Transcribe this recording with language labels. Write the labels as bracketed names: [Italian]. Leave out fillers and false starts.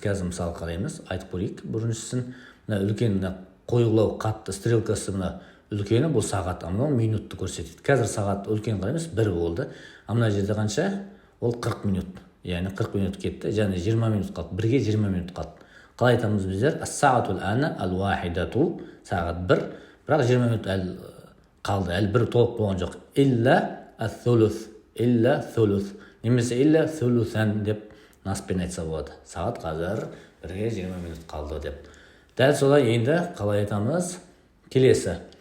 [Kazakh] Қазір мысалы қараймыз, айтып көрейік. Біріншісін, мына үлкен қойғылау қатты стрелкасы, мына үлкені бұл сағат, мынау минутты көрсетеді. Қазір сағат үлкен қараймыз, 1 болды. Мына жерде қанша? Ол 40 минут. Яғни 40 минут кетті, және 20 минут қалды. 1-ге 20 минут қалды. Қалай айтамыз біздер? [Arabic] Ас-саатул ана ал-вахидату, [Kazakh] сағат 1, бірақ 20 минут қалды. Әлі 1 толық болған жоқ. [Arabic] Илля ас-сулус, илля сулус. [Kazakh] Немесе [Arabic] илля сулусан [Kazakh] деп наспен айтса болады. Сағат қазір 1-ге 20 минут қалды деп. Дәл солай енді қалай айтамыз? Келесі.